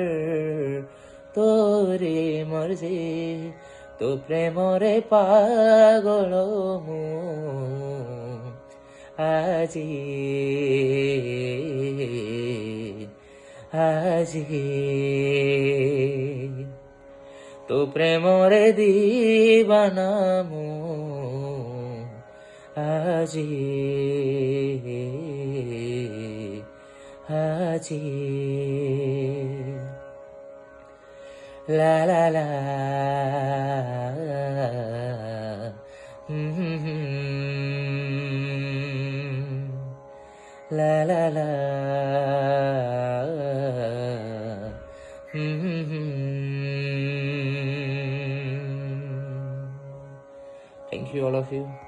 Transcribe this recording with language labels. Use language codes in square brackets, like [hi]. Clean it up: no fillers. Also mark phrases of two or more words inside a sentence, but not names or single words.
[or] ତୋରେ ମର୍ଜି ତୋ ପ୍ରେମରେ ପାଗଳ ମୁଁ ଆଜି ଆଜି ତୋ ପ୍ରେମରେ ଦିବାନା ମୁଁ ଆଜି আছি লা লা লা লা লা লা [en] Thank you, all of you.